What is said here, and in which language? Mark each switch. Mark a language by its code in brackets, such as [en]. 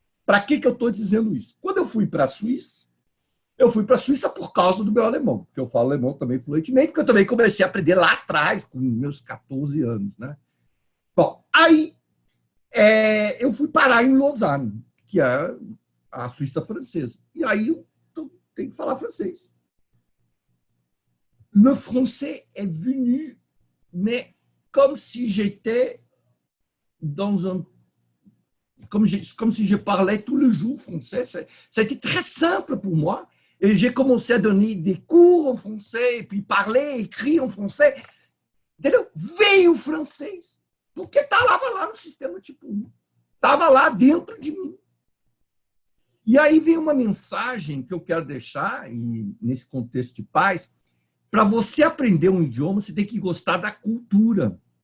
[pt] Para que eu estou dizendo isso? Quando eu fui para a Suíça, eu fui para a Suíça por causa do meu alemão, porque eu falo alemão também fluentemente, porque eu também comecei a aprender lá atrás, com meus 14 anos, né? Bom, aí eu fui parar em Lausanne, que é a Suíça francesa. E aí eu tenho que falar francês. [fr] Le français est venu, mais comme si j'étais dans un... Comme si je parlais tous les jours français. Ça a été très simple pour moi. Et j'ai commencé a donner des cours en français, puis parler, écrire en français. [pt] Entendeu? Veio o francês, porque estava lá no sistema tipo 1. Estava lá dentro de mim. E aí vem uma mensagem que eu quero deixar, e nesse contexto de paz, para você aprender um idioma, você tem que gostar da cultura.